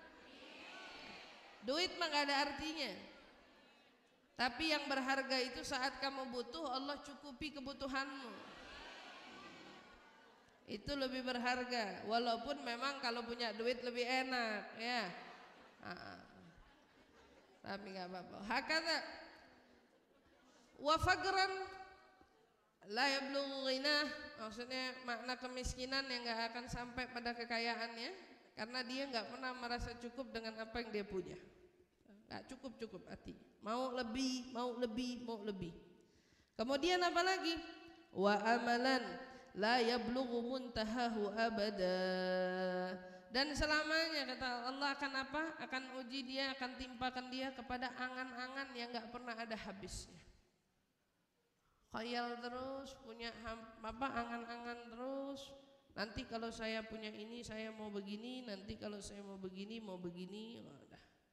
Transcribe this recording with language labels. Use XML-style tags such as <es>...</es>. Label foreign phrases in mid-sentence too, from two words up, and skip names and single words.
<id>Duit mah nggak ada artinya. Tapi yang berharga itu saat kamu butuh Allah cukupi kebutuhanmu. itu lebih berharga, walaupun memang kalau punya duit lebih enak ya. Tapi nggak apa-apa.</id> <ar>هكذا وفقرا لا يبلغ غناه,</ar> <id>maksudnya makna kemiskinan yang nggak akan sampai pada kekayaannya, karena dia nggak pernah merasa cukup dengan apa yang dia punya. Nggak cukup hati, mau lebih, mau lebih, mau lebih. Kemudian apa lagi?</id> <ar>وأملا لا يبلغ منتهاه أبدا,</ar> <id>dan selamanya kata Allah akan apa? Akan uji dia, akan timpakan dia kepada angan-angan yang nggak pernah ada habisnya. Khayal terus, punya apa, angan-angan terus. Nanti kalau saya punya ini saya mau begini, nanti kalau saya mau begini, udah.</id>